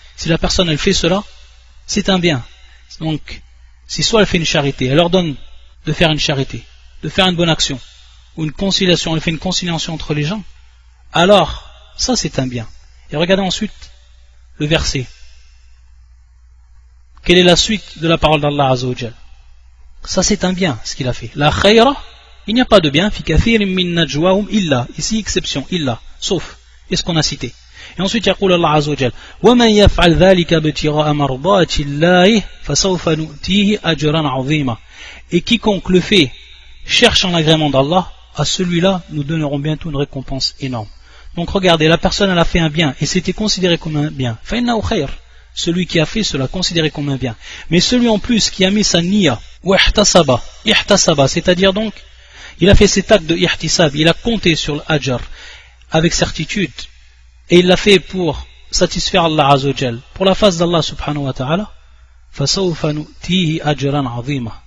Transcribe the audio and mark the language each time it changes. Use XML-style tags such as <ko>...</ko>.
<fr>Si la personne elle fait cela, c'est un bien. Donc si soit elle fait une charité, elle ordonne de faire une charité, de faire une bonne action, ou une conciliation, elle fait une conciliation entre les gens, alors ça c'est un bien. Et regardez ensuite le verset. quelle est la suite de la parole d'Allah Azza wa Jal? Ça c'est un bien, ce qu'il a fait. La khayra, il n'y a pas de bien,</fr> <ar>fi kathirin min najwahum illa,</ar> <fr>ici exception, illa, sauf, et ce qu'on a cité. Et ensuite,</fr> <ar>يقول Allah Azza wa Jal, وَمَنْ يَفْعَلْ ذَلِكَ بِابْتِغَاءِ مَرْضَاتِ اللَّهِ فَسَوْفَ نُؤْتِيهِ أَجْرًا عَظِيمًا.</ar> <fr>Et quiconque le fait, cherchant l'agrément d'Allah, à celui-là, nous donnerons bientôt une récompense énorme. Donc regardez, la personne elle a fait un bien, et c'était considéré comme un bien.</fr> <ar>فَإِنَّهُ خَيْرٌ.</ar> <fr>Celui qui a fait cela, considéré comme un bien. Mais celui en plus qui a mis sa niya, ou ihtasaba, c'est-à-dire donc, il a fait cet acte de ihtisab, il a compté sur l'ajr, avec certitude, et il l'a fait pour satisfaire Allah Azza wa Jal, pour la face d'Allah subhanahu wa ta'ala,</fr> <ar>فَسَوْفَ نُؤْتِيهِ أَجْرًا عَظِيمًا.</ar>